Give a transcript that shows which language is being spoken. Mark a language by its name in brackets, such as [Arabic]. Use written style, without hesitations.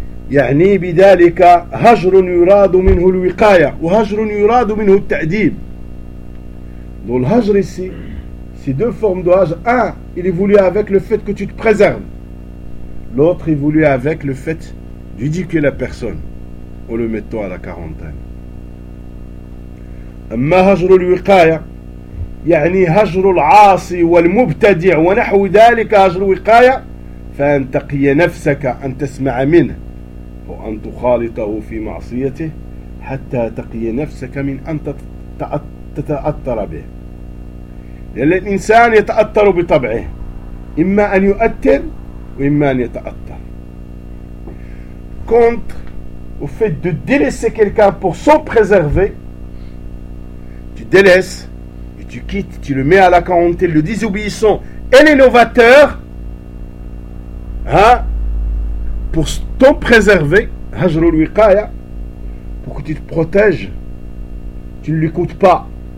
[Arabic] يعني بذلك هجر يراد منه الوقاية وهجر يراد منه التأديب. [French] Dans le hajr ici, c'est 2 formes de hajr. 1, il est voulu avec le fait que tu te préserves. L'autre est voulu avec le fait d'éduquer la personne en le mettant à la quarantaine. [Arabic] أما هجر الوقاية يعني هجر العاصي والمبتدع ونحو ذلك هجر الوقاية فأن تقي نفسك أن تسمع منه وأن تخالطه في معصيته حتى تقي نفسك من أن تتأثر به. لأن الإنسان يتأثر بطبعه، إما أن يؤثر وإما أن يتأثر. [French] Contre au fait de délaisser quelqu'un pour s'en préserver, tu délaisses et tu quittes, tu le mets à la quarantaine, le désobéissant et l'innovateur, hein, pour t'en préserver, hajr al-wiqaya, pour que tu te protèges, tu ne l'écoutes pas.